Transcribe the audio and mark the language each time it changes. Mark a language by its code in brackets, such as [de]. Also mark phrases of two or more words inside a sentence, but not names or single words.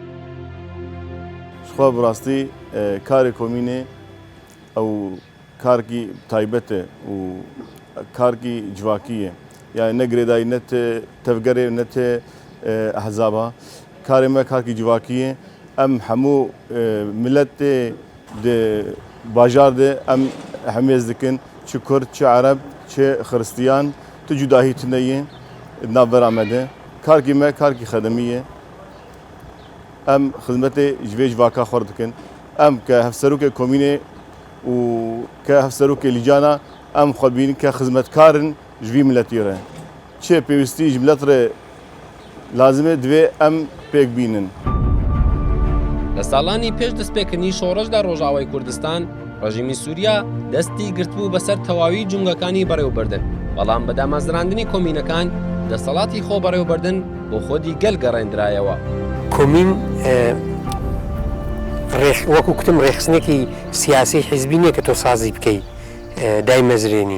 [ku] خوا بڕاستی کاری کۆمینێ ئەو کارکی تایبەتە و کارکی جواکیە، یعنی نەگرێدایی نەتێ تەفگەرێ نەتێ ئەحزابە، کارێمە کارکی جواکیە. ئەم هەموو ملەتێ باژار دێ ئەم هەمێز دکن، چ کورد چ عەرەب چ خرستیان تو جوداهی تنەیە ناڤەرامەدە. کارکی me karkî xedemî ye. Em xizmetê ji vê civaka xwe dikin. Em ke hevserokê komînê û ke hevserokê lîcana em xwe bînin ke xizmetkarin ji vî miletî re. Çê pêwîstî ji milet re lazim e divê em pêk bînin. [ckb] لە ساڵانی پێش دەستپێکردنی شۆڕەشدا ڕۆژاوای کوردستان ڕژیمی سووریا دەستی گرتبوو بەسەر تەواوی جونگەکانی بەڕێوەبردن، بەڵام بە دامەزراندنی کۆمینەکان دەسەڵاتی خۆ بەڕێوەبردن بۆ خۆدی گەل گەڕێنرایەوە. کۆمین وەکو کتم ڕێخستنێکی سیاسی حیزبی نییە کە تۆ سازی بکەیت دای مەزرێنی،